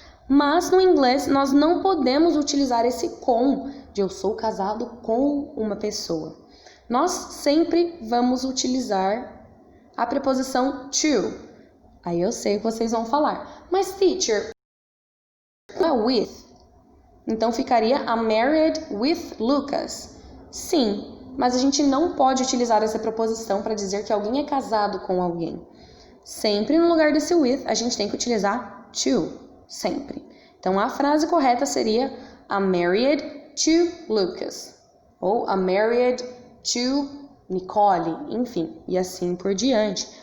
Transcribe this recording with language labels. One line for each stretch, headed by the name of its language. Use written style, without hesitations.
Portuguese: Mas no inglês nós não podemos utilizar esse com, de eu sou casado com uma pessoa. Nós sempre vamos utilizar a preposição to. Aí eu sei que vocês vão falar, mas teacher, não é with? Então ficaria
English: I'm married with Lucas.
Portuguese: Sim, mas a gente não pode utilizar essa preposição para dizer que alguém é casado com alguém. Sempre no lugar desse with, a gente tem que utilizar to, sempre. Então a frase correta seria
English: I'm married to Lucas.
Portuguese: Ou
English: I'm married to Nicole,
Portuguese: enfim, e assim por diante.